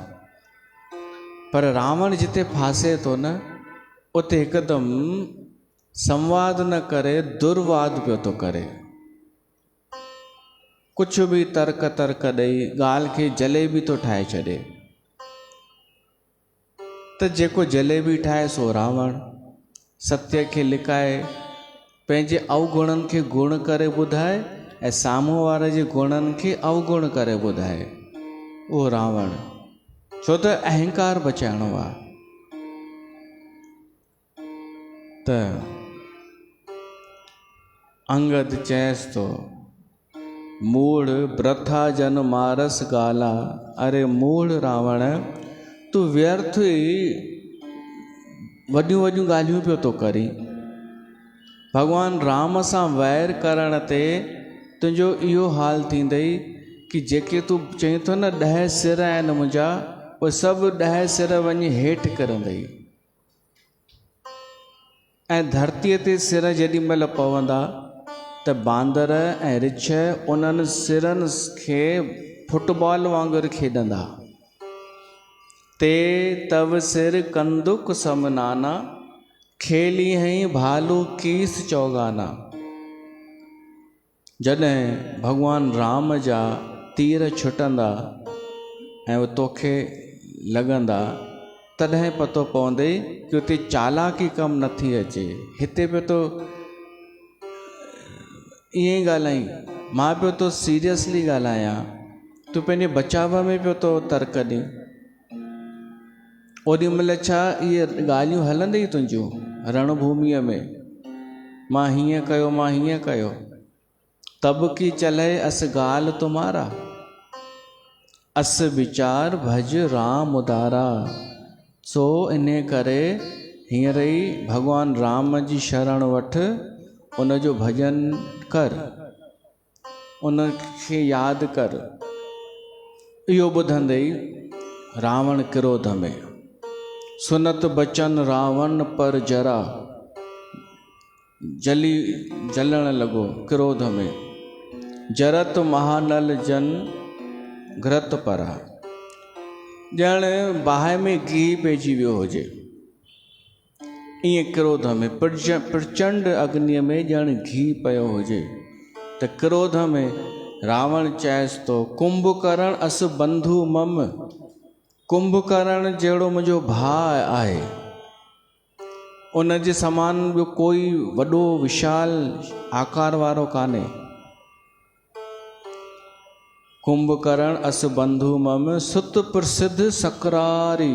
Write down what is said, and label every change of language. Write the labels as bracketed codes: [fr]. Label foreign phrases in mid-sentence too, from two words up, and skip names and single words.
[sd] पर रावण जिते फासे थो न, उते हिकदमि संवाद न करे दुर्वाद पियो थो करे। कुझु बि तर्क ॾेई ॻाल्हि खे जलेबी थो ठाहे छॾे। त जेको जलेबी ठाहे सो रावण, सत्य खे लिकाए पंहिंजे अवगुणनि खे गुण करे ॿुधाए ऐं साम्हूं वारे जे गुणनि खे अवगुण करे ॿुधाए, उहो रावण। छो त अहंकार बचाइणो आहे। त अंगद चएसि थो, [awa] मूढ़ ब्रथा जन मारस गाला, [sd] अरे मूढ़ रावण, तूं व्यर्थ ई वॾियूं वॾियूं ॻाल्हियूं पियो थो करी। भॻवान राम सां वैर करण ते तुंहिंजो इहो हाल थींदई कि जेके तूं चई थो न 10 सिर आहिनि मुंहिंजा, उहे सभु 10 सिर वञी हेठि किरंदई। ऐं धरतीअ ते सिर जेॾी महिल पवंदा त बांदर ऐं रिछ उन्हनि सिरनि खे फुटबॉल वांगुरु खेॾंदा। [awa] ते तव सिर कंदुक समनाना, खेली हई भालू कीस चौगाना। [sd] जॾहिं भॻवान राम जा तीर छुटंदा ऐं उहे तोखे लॻंदा, तॾहिं पतो पवंदई कि उते चालाकी कमु नथी अचे। हिते पियो तो ईअं ई ॻाल्हाई, मां पियो तो सीरियसली ॻाल्हायां, तूं पंहिंजे बचाव में पियो तो तर्क ॾे। ओॾी महिल छा इहे ॻाल्हियूं हलंदी तुंहिंजियूं रणभूमीअ में, मां हीअं कयो, मां हीअं कयो। [awa] तब की चले अस गाल तुम्हारा, अस विचार भज राम उदारा। [sd] सो इन करे हींअर ई भॻवान राम जी शरण वठ, उनजो भॼन कर, उनखे यादि कर। इहो ॿुधंदे ई रावण क्रोध में, [awa] सुनत बचन रावण पर जरा, [sd] जलण लॻो क्रोध में। [awa] जरत महानल जन घृत परा, [sd] ॼण बाहि में गिहु पइजी वियो हुजे, ईअं क्रोध में। प्रचंड अग्नीअ में ॼण गिहु पियो हुजे। त क्रोध में रावण चएसि थो, [awa] कुंभकर्ण अस बंधु मम, [sd] कुंभकर्ण जहिड़ो मुंहिंजो भाउ आहे, उन जे समान ॿियो कोई वॾो विशाल आकार वारो कान्हे। [awa] कुंभकर्ण अस बंधु मम, सुत प्रसिद्ध सक्रारी।